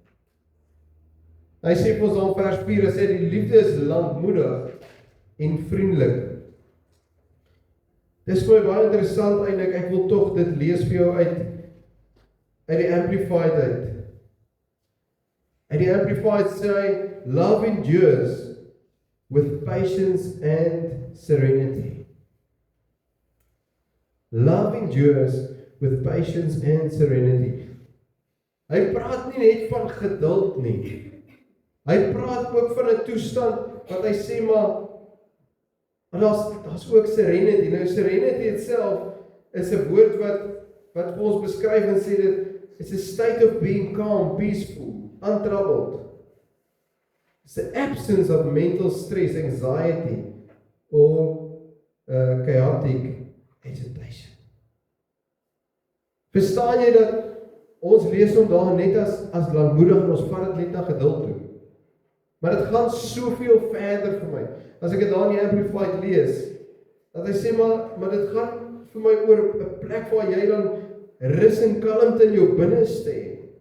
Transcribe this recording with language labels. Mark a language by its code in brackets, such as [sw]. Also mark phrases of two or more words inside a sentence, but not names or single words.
[af] Hy sê vir ons aan vers 4, hy sê die liefde is lankmoedig en vriendelik. Dis vir my baie interessant eintlik, ek wil tog dit lees vir jou uit die Amplified uit. En die Amplified sê, [en] love endures with patience and serenity. Love endures with patience and serenity. [af] Hy praat nie net van geduld nie. Hy praat ook van 'n toestand wat hy sê, maar daar's ook serenity. Nou [en] serenity itself [af] is 'n woord wat vir ons beskryf en sê dit is [en] a state of being calm, peaceful, untroubled. It's the absence of mental stress, anxiety, or chaotic agitation. [af] Verstaan jy dat ons lees hom daar net as lankmoedig en ons vat dit net na geduld toe. Maar dit gaan soveel verder vir my. As ek dit daar in die Amplified lees, dat hy sê maar dit gaan vir my oor 'n plek waar jy dan rus en kalmte in jou binneste het.